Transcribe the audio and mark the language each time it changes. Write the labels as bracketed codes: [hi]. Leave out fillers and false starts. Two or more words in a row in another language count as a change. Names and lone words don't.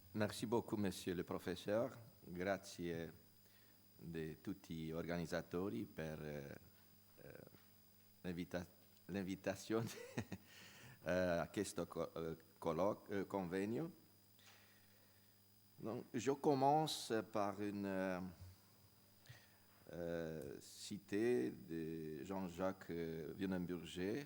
[fr] Merci beaucoup, monsieur le professeur. [it] Grazie di tutti gli organizzatori per [fr] l'invitation à [it] questo convenio. [fr] Donc, je commence par une cité de Jean-Jacques Winenburger.